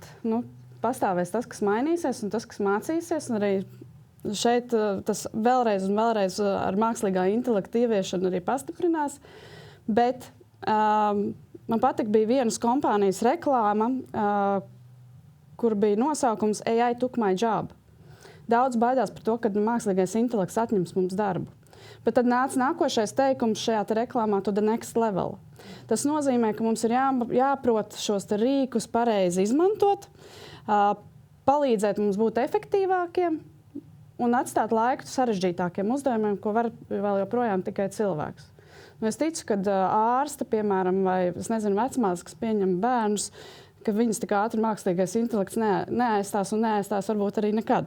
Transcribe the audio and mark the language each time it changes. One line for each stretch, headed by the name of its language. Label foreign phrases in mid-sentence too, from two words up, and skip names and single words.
Latvian: Pastāvēs tas, kas mainīsies un tas, kas mācīsies. Un arī šeit tas vēlreiz un vēlreiz ar mākslīgā intelekta ieviešanu arī pastiprinās. Bet man patīk bija vienas kompānijas reklāma, kur bija nosaukums
English: AI took my job.
Latvian: Daudz baidās par to, ka mākslīgais intelekts atņems mums darbu. Bet tad nāca nākošais teikums šajā reklāmā
English: to the next level.
Latvian: Tas nozīmē, ka mums ir jāprot šos rīkus pareizi izmantot, palīdzēt mums būt efektīvākiem un atstāt laiku sarežģītākiem uzdevumiem, ko var vēl joprojām tikai cilvēks. Es ticu, ka ārste, piemēram, vai vecmātes, kas pieņem bērnus, ka viņas tik ātri mākslīgais intelekts neaizstās un neaizstās varbūt arī nekad.